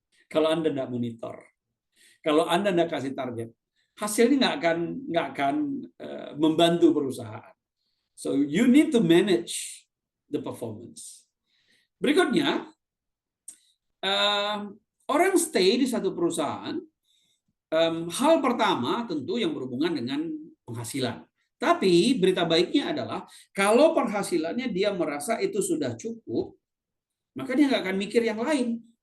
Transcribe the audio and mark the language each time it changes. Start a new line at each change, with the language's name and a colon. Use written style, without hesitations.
Indonesian: Kalau Anda tidak monitor, kalau Anda tidak kasih target, hasilnya nggak akan membantu perusahaan.
English: So you need to manage the performance.
Indonesian: Berikutnya, orang stay di satu perusahaan hal pertama tentu yang berhubungan dengan penghasilan. Tapi berita baiknya adalah kalau penghasilannya dia merasa itu sudah cukup, maka dia nggak akan mikir yang lain.